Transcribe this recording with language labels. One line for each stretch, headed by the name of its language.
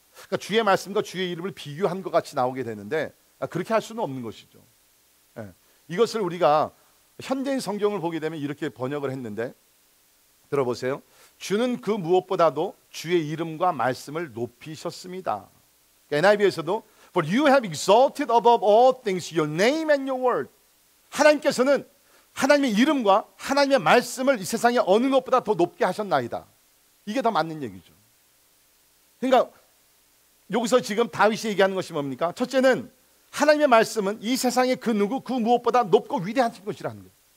Korean: 그러니까 주의 말씀과 주의 이름을 비교한 것 같이 나오게 되는데 그렇게 할 수는 없는 것이죠. 이것을 우리가 현대인 성경을 보게 되면 이렇게 번역을 했는데, 들어보세요. 주는 그 무엇보다도 주의 이름과 말씀을 높이셨습니다. NIV에서도
English: For you have exalted above all things your name and your word.
Korean: 하나님께서는 하나님의 이름과 하나님의 말씀을 이 세상에 어느 것보다 더 높게 하셨나이다. 이게 더 맞는 얘기죠. 그러니까 여기서 지금 다윗이 얘기하는 것이 뭡니까? 첫째는 하나님의 말씀은 이 세상의 그 누구 그 무엇보다 높고 위대한 것이라는 거예요.